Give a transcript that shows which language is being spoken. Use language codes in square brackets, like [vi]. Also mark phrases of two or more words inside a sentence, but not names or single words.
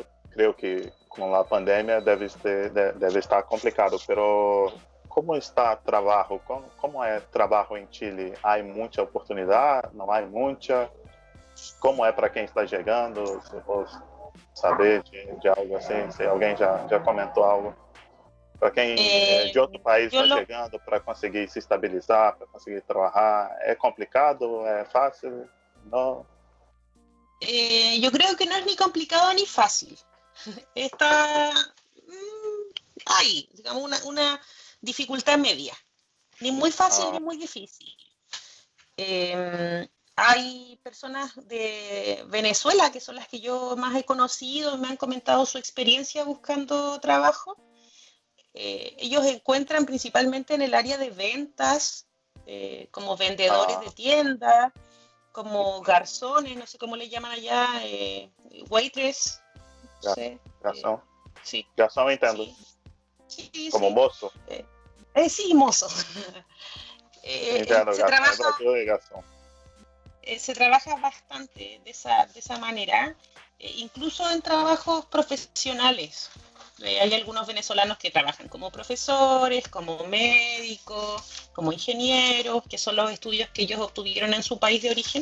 [es] Creo que con la pandemia debe estar complicado, pero ¿cómo está el trabajo? ¿Cómo es el trabajo en Chile? ¿Hay mucha oportunidad? ¿No hay mucha? ¿Cómo es para quien está llegando? Se vos saber de algo así, si alguien ya comentou algo. [pt] Para quem de outro país está chegando para conseguir se estabilizar, para conseguir trabalhar, [es] ¿es complicado? ¿Es fácil? ¿No? Yo creo que no es ni complicado ni fácil. Está ahí, digamos, una dificultad media. Ni muy fácil ni muy difícil. Hay personas de Venezuela, que son las que yo más he conocido, me han comentado su experiencia buscando trabajo. Ellos encuentran principalmente en el área de ventas, como vendedores de tienda, como garzones, no sé cómo le llaman allá, waitress. No sé, [pt] garçom. [es] Sí. [pt] Garçom entendo. [es] Sí, como mozo. Sí, mozo. [pt] Entendo, garçom. [es] Se trabaja bastante de esa manera, incluso en trabajos profesionales. Hay algunos venezolanos que trabajan como profesores, como médicos, como ingenieros, que son los estudios que ellos obtuvieron en su país de origen.